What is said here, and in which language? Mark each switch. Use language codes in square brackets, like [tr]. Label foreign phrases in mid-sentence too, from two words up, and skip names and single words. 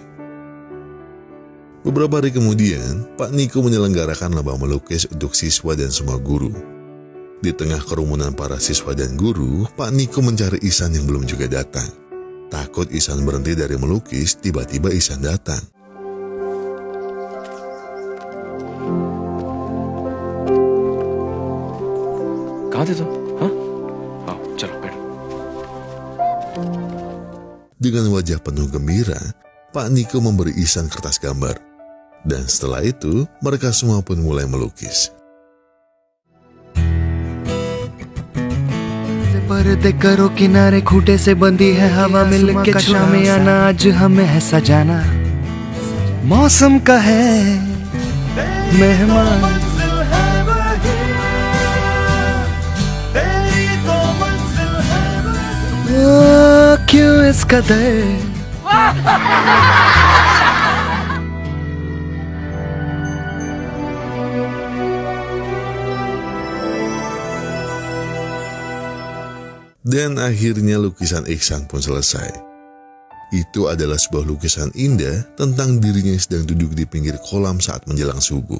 [id] Beberapa hari kemudian, Pak Nikum menyelenggarakan lomba melukis untuk siswa dan semua guru. Di tengah kerumunan para siswa dan guru, Pak Nikum mencari Ihsan yang belum juga datang. Takut Ihsan berhenti dari melukis, tiba-tiba Ihsan datang. [hi] कहाँ थे तुम? हाँ? आओ, चलो बैठो. [id] Dengan wajah penuh gembira, Pak Nikum memberi Ihsan kertas gambar. Dan setelah itu, mereka semua pun mulai melukis. [hi] पर्दे करो किनारे खूटे से बंदी है हवा मिल के शामे आना आज हमें है सजाना मौसम का है मेहमान क्यों इस कदर [id] Dan akhirnya lukisan Ihsan pun selesai. Itu adalah sebuah lukisan indah tentang dirinya yang sedang duduk di pinggir kolam saat menjelang subuh.